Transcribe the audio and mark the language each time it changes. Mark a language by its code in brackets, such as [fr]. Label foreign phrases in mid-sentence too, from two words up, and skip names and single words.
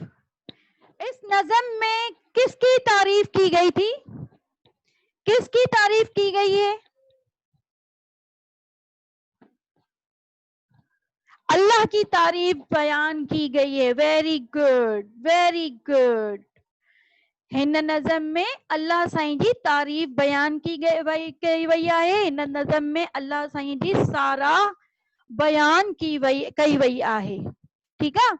[ur] اس نظم میں کس کی تعریف کی گئی تھی? کس کی تعریف کی گئی ہے? اللہ کی تعریف بیان کی گئی ہے. [en] very good, very good. [sd] हिन नज़म में अल्लाह साईं जी तारीफ बयान की वई आहे। हिन नज़म में अल्लाह साईं जी सारा बयान कई वई आहे। [ur] ٹھیک ہے.